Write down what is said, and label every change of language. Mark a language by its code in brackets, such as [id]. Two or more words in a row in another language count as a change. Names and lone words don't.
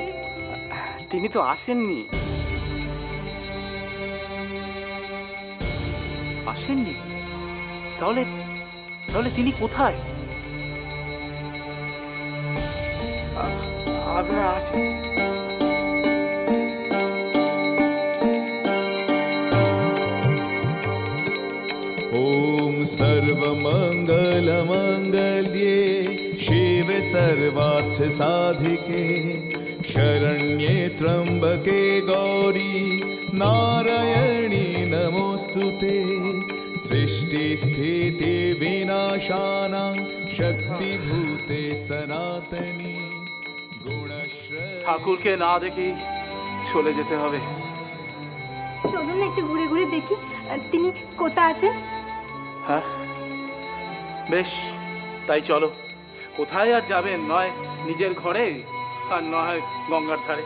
[bn] তিনি তো আসেননি। আসেননি? তাহলে তাহলে তিনি কোথায়? আপনারা আসেন। [sa] ॐ सर्वमङ्गलमङ्गल्ये शिवे सर्वार्थसाधिके शरण्ये त्र्यम्बके गौरी नारायणी नमोऽस्तुते सृष्टिस्थितिविनाशानां शक्तिभूते सनातनी गुणश्रय। [bn] ঠাকুরকে না দেখি চলে যেতে হবে। চলুন না একটু ঘুরে ঘুরে দেখি তিনি কোথায় আছেন। হ্যাঁ বেশ, তাই চলো। কোথায় আর যাবেন? নয় নিজের ঘরে, আর নয় গঙ্গার ধারে।